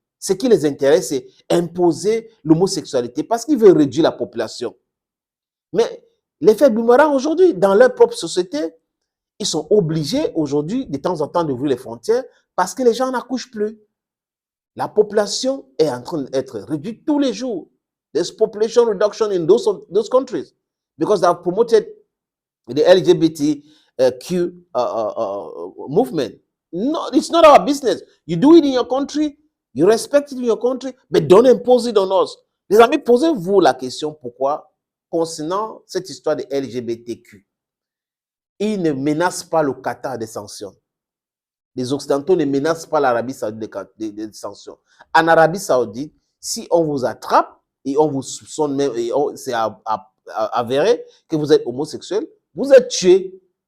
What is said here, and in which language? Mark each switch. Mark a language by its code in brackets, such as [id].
[fr] Ce qui les intéresse, c'est imposer l'homosexualité parce qu'ils veulent réduire la population. Mais l'effet boomerang aujourd'hui, dans leur propre société, ils sont obligés aujourd'hui, de temps en temps, d'ouvrir les frontières parce que les gens n'accouchent plus. La population est en train d'être réduite tous les jours. [en] There's population reduction in those countries because they have promoted the LGBTQ movement. No, it's not our business. You do it in your country, you respect it in your country, but don't impose it on us. [fr] Les amis, posez-vous la question pourquoi, concernant cette histoire de LGBTQ. Ils ne menacent pas le Qatar des sanctions. Les Occidentaux ne menacent pas l'Arabie Saoudite des sanctions. En Arabie Saoudite, si on vous attrape et on vous soupçonne même, et c'est avéré que vous êtes homosexuel, vous êtes tué.